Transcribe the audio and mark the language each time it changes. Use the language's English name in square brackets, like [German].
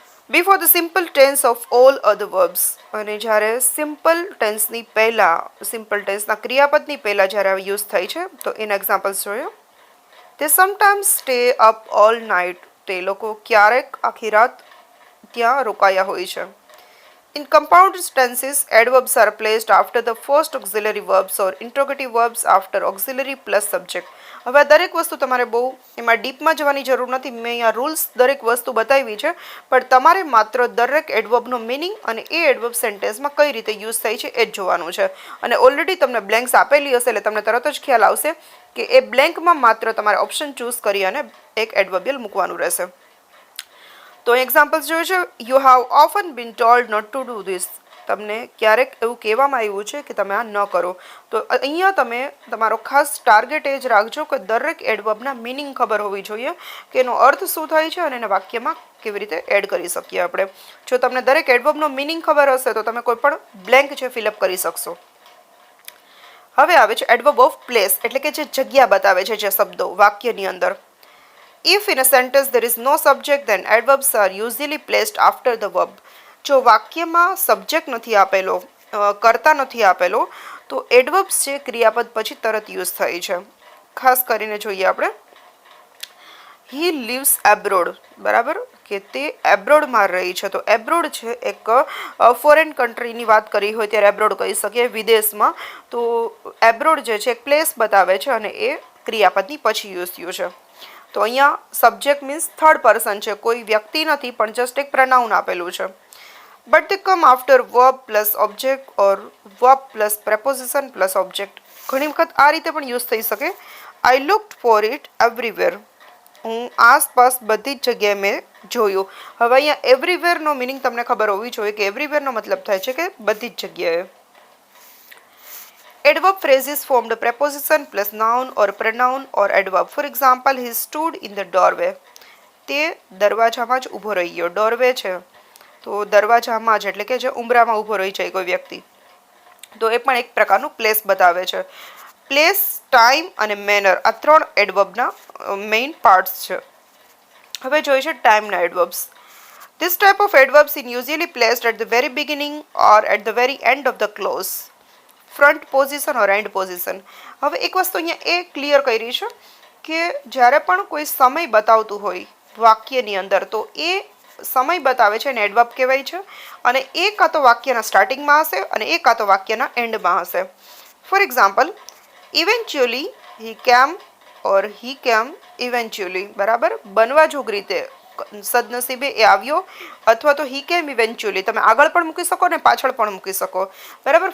[English] before the simple tense of all other verbs, [Gujarati] અને જ્યારે simple ટેન્સની પહેલાં, સિમ્પલ ટેન્સના ક્રિયાપદની પહેલાં જ્યારે યુઝ થાય છે તો એના એક્ઝામ્પલ્સ જોઈએ. [English] they sometimes stay up all night, [Gujarati] તે લોકો ક્યારેક આખી રાત ત્યાં રોકાયા હોય છે. [English] In compound tenses, adverbs are placed after the first auxiliary verbs or interrogative verbs after auxiliary plus subject. [Gujarati] હવે દરેક વસ્તુ તમારે બહુ એમાં ડીપમાં જવાની જરૂર નથી, મેં અહીંયા રૂલ્સ દરેક વસ્તુ બતાવી છે, પણ તમારે માત્ર દરેક એડવર્બનો મિનિંગ અને એ એડવર્બ સેન્ટેન્સમાં કઈ રીતે યુઝ થાય છે એ જ જોવાનું છે. અને ઓલરેડી તમને બ્લેન્ક્સ આપેલી હશે એટલે તમને તરત જ ખ્યાલ આવશે કે એ બ્લેન્કમાં માત્ર તમારે ઓપ્શન ચૂઝ કરી અને એક એડવર્બિયલ મૂકવાનું રહેશે. તો એક્ઝામ્પલ્સ જોયું છે. [English] You have often been told not to do this. [Gujarati] તમને ક્યારેક એવું કહેવામાં આવ્યું છે કે તમે આ ન કરો. તો અહીંયા તમે તમારો ખાસ ટાર્ગેટ એ જ રાખજો કે દરેક એડવર્બના મિનિંગ ખબર હોવી જોઈએ કે એનો અર્થ શું થાય છે અને એને વાક્યમાં કેવી રીતે એડ કરી શકીએ આપણે. જો તમને દરેક એડવર્બનો મિનિંગ ખબર હશે તો તમે કોઈ પણ બ્લેન્ક છે ફિલઅપ કરી શકશો. હવે આવે છે એડવર્બ ઓફ પ્લેસ, એટલે કે જે જગ્યા બતાવે છે જે શબ્દો વાક્યની અંદર. [English] If in a sentence there is no subject, then adverbs are usually placed after the verb. [Gujarati] જો વાક્યમાં સબ્જેક્ટ નથી આપેલો, કર્તા નથી આપેલો, તો એડવર્બ્સ છે ક્રિયાપદ પછી તરત યુઝ થાય છે. ખાસ કરીને જોઈએ આપણે [English] he leaves abroad, [Gujarati] બરાબર, કે તે એબ્રોડમાં રહી છે. તો એબ્રોડ છે એક ફોરેન કન્ટ્રીની વાત કરી હોય ત્યારે એબ્રોડ કહી શકીએ, વિદેશમાં. તો એબ્રોડ જે છે એક પ્લેસ બતાવે છે અને એ ક્રિયાપદની પછી યુઝ થયું છે. તો અહીંયા સબ્જેક્ટ મીન્સ થર્ડ પર્સન છે, કોઈ વ્યક્તિ નથી પણ જસ્ટ એક પ્રનાઉન આપેલું છે. [English] But they come after verb plus object or verb plus preposition plus object. [Gujarati] ઘણી વખત આ રીતે પણ યુઝ થઈ શકે. [English] I looked for it everywhere. [Gujarati] હું આસપાસ બધી જ જગ્યાએ મેં જોયું. હવે અહીંયા એવરીવેરનો મિનિંગ તમને ખબર હોવી જોઈએ કે એવરીવેરનો મતલબ થાય છે કે બધી જ જગ્યાએ. [English] Adverb phrases formed a preposition plus noun or pronoun or adverb. For example, he stood in the doorway. [Gujarati] તે દરવાજામાં જ ઊભો રહી ગયો. ડોરવે છે તો દરવાજામાં જ, એટલે કે જે ઉંબરામાં ઊભો રહી જાય કોઈ વ્યક્તિ. તો એ પણ એક પ્રકારનું પ્લેસ બતાવે છે. પ્લેસ, ટાઈમ અને મેનર આ ત્રણ એડવર્બના મેઇન પાર્ટ્સ છે. હવે જોઈએ છે ટાઈમના એડવર્બ્સ. [English] This type of adverbs is usually placed at the very beginning or at the very end of the clause. Front position or end position. [Gujarati] હવે એક વસ્તુ અહીંયા એ ક્લિયર કરી છે કે જ્યારે પણ કોઈ સમય બતાવતું હોય વાક્યની અંદર તો એ સમય બતાવે છે એને એડવર્બ કહેવાય છે અને એ કાં તો વાક્યના સ્ટાર્ટિંગમાં હશે અને એ કાં તો વાક્યના એન્ડમાં હશે. ફોર એક્ઝામ્પલ, [English] eventually he came or he came eventually, [Gujarati] બરાબર, બનવા જોગ રીતે, સદનસીબે એ આવ્યો, અથવા તો [English] he came eventually [Gujarati] તમે આગળ પણ મૂકી શકો ને પાછળ પણ મૂકી શકો, બરાબર.